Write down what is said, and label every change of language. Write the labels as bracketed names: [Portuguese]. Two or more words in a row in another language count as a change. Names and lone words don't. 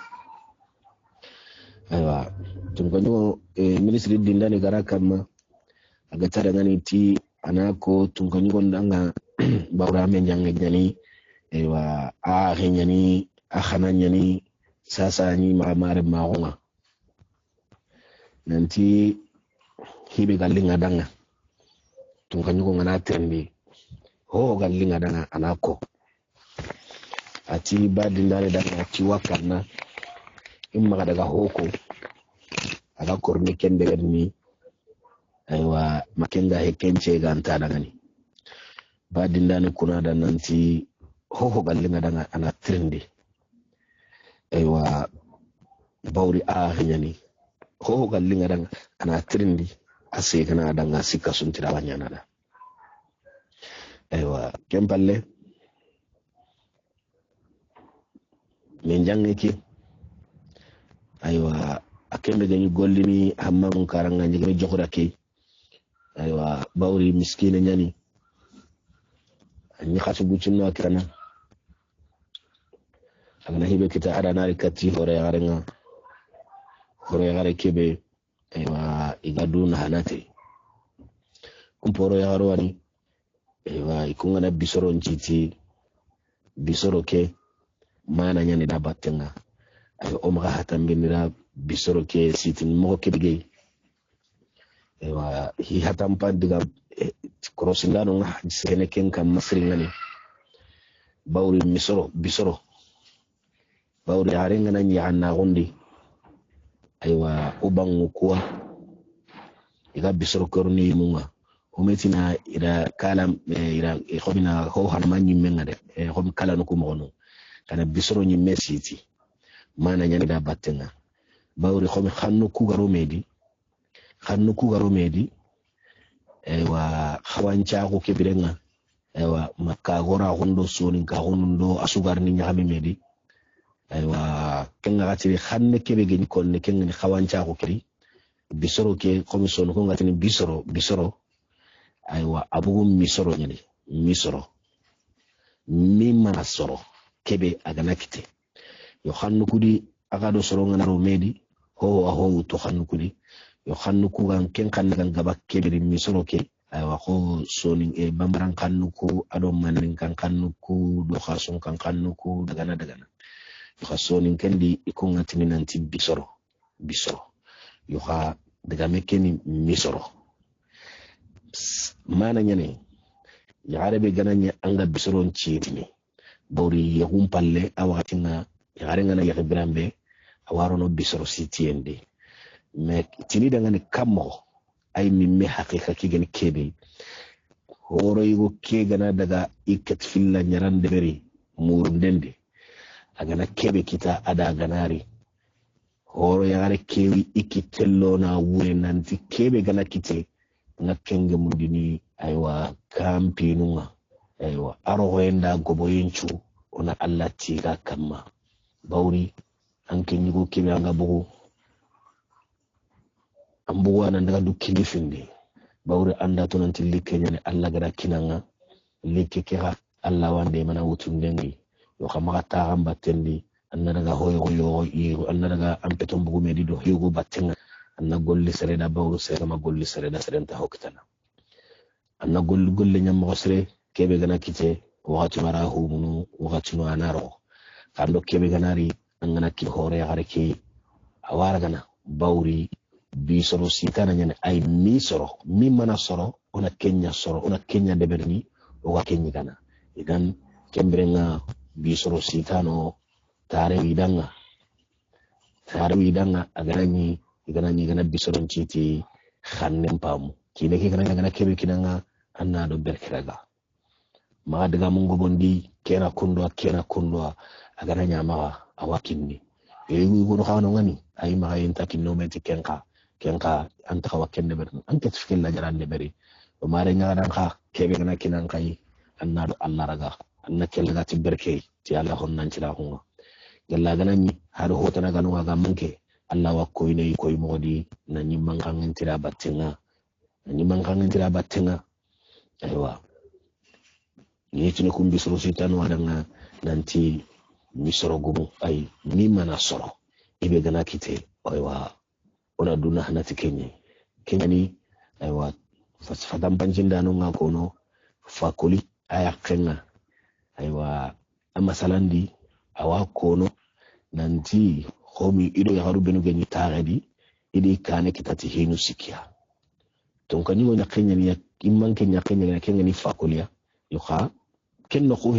[Masalit] aywa tunkanyo ministry dindani gara kama aga tada ngani ti anako tunkanyo ndanga bawra men jange nyani aywa a nyani a khana nyani sasa ni mare maonga nanti hibe galinga danga tunkanyo ngana tembi ho galinga danga anako ati badindare danga ati wakana imma daga hoko aga korni kende gadni aywa makenga hekenche ganta daga ni badindane kuna da nanti ho galinga danga ana trendi aywa bawri a nyani ho galinga danga ana trendi ase kana danga sika suntira wanyana da aywa kempalle men jangeki aywa akembe ganyi gollini hamman karanga nyigre jokura ke aywa bawri miskine nyani anyi khatu bucunno akana agana hibe kita ada nari kati hore yare kebe aywa igaduna hanate kumporo yaro wani aywa ikungana bisoro njiti bisoro ke mana nyani da batenga ayo omga hatambinira bisoro ke sitin mo ke bige aywa hi hatampa diga krosingano nga sene ken kam masringani bawri bisoro bawri harenga nanyi hanna gondi aywa ubangu kuwa iga bisoro korni munga umetina ira kala ira khobina ho hanmanyi menga de khob kala no kumono kana bisoro nyi mesiti mana nyani da batenga bawri khomi khannu ku garo medi aywa khawancha ko kebirenga aywa makka gora hondo soni ka hondo asugar ni nyami medi aywa kenga gatiri khanne kebe geni konne kenga ni khawancha ko kiri bisoro ke komison ko ngatini bisoro aywa abugo misoro nyani misoro mimma soro kebe agana kite yo khannu kudi aga do soro ngana ro medi ho to khannu kudi yo khannu ku gan ken khanna gan gaba kebe misoro ke aywa ko soni bambaran khannu ku ado manin kan khannu ku do khason kan khannu ku dagana yo khasoni kendi ikunga timinanti bisoro yo kha daga mekeni misoro mana nyane ya arabe gananya anga bisoro ncitini bawri yahum palle awatinga ya arengana ya ibrambe awarono bisoro sitiende me tini daga ne kammo ay mimme haqiqa kigani kebe horo yugo kegana daga ikat filla nyarande beri murundende agana kebe kita ada ganari horo yare kewi ikitello na wure nanti kebe gana kite nakenge mundini aywa kampinunga aywa aroenda goboyenchu ona Allah tiga kama bauri anke nyugo kebe anga bugu ambuwa nan daga dukki findi bauri anda to nan tilli kenyane Allah gara kinanga leke kera Allah wande mana wutundengi yo kama ta gamba tendi anna daga hoyo yo anna daga ampeton bugu medido higo battenga anna golli sereda bawru serema golli sereda serenta hoktana anna golli nyam gosre kebe gana kite wakati mara humunu wakati no anaro kando kebe ganari angana ki hore gareke awara gana bawri bi soro sitana nyane ay mi soro mi mana soro ona kenya deberni o wa kenyi gana idan kembrenga bi soro sitano tare widanga aganani gana bi soro citi khannen pamu kine ke gana kebe kinanga anna do berkiraga ma daga mungo bondi kena kundwa agana nyama awakinni ewi gono khano ngani ay ma yenta kinno meti kenka anta ka wakende ber anta tfikil la jarande beri o mare nyaada kha kebe gana kinan kai anna do Allah raga anna kelga ti berke ti Allah honnan ci la hunga galla gana ni hado hotana ganu ga manke Allah wa ko ine ko modi na ni mankan tira battenga aywa ni tini kumbi soro sitanu wadanga nanti misoro gumu ay ni mana soro ibe gana kite aywa ona duna hanati kenya ni aywa fadam banjinda no ngakono fakoli aya kenga aywa amasalandi awa kono nanti homi ido ya harubenu geni taradi idi kane kitati hinu sikia tonkani wona kenya ni imman kenya ni fakolia yuha kenno ko